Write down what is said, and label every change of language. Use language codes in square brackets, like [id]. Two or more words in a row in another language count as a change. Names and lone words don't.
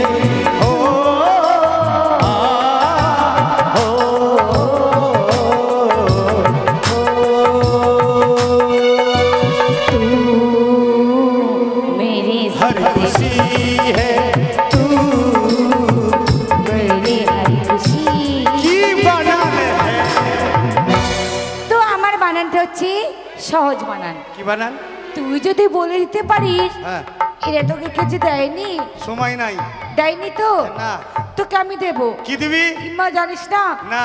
[hi] ओ आ ओ तू मेरी हर खुशी है। तू मेरी हर खुशी। की বানান है। [bn] তো আমার বানানটা হচ্ছে সহজ বানান। কি বানান? তুই যদি বলে দিতে পারিস। হ্যাঁ। এরা তোকে কিছু দেয়নি? সময় নাই। দেয়নি তো? না। তোকে আমি দেবো। কি দিবি? ইম্মা জানিস না? না।